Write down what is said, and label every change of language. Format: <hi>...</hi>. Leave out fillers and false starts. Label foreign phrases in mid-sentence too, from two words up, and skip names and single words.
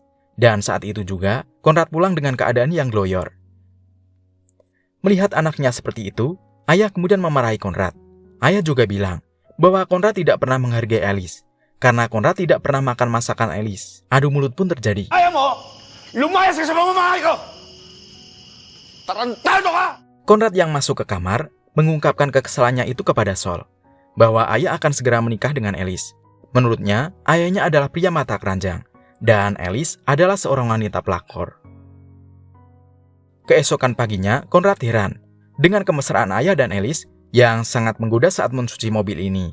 <id>Dan saat itu juga, Konrad pulang dengan keadaan yang gloyor. Melihat anaknya seperti itu, ayah kemudian memarahi Konrad. Ayah juga bilang bahwa Konrad tidak pernah menghargai Elis, karena Konrad tidak pernah makan masakan Elis. Adu mulut pun terjadi.</id> <tl>Ayaw mo! Lumayas ka sa pamamahay ko! Tarantado ka!</tl> <id>Konrad yang masuk ke kamar, mengungkapkan kekesalannya itu kepada Sol, bahwa ayah akan segera menikah dengan Elis. Menurutnya, ayahnya adalah pria mata keranjang, dan Elis adalah seorang wanita pelakor. Keesokan paginya, Konrad heran dengan kemesraan ayah dan Elis yang sangat menggoda saat mencuci mobil ini.</id>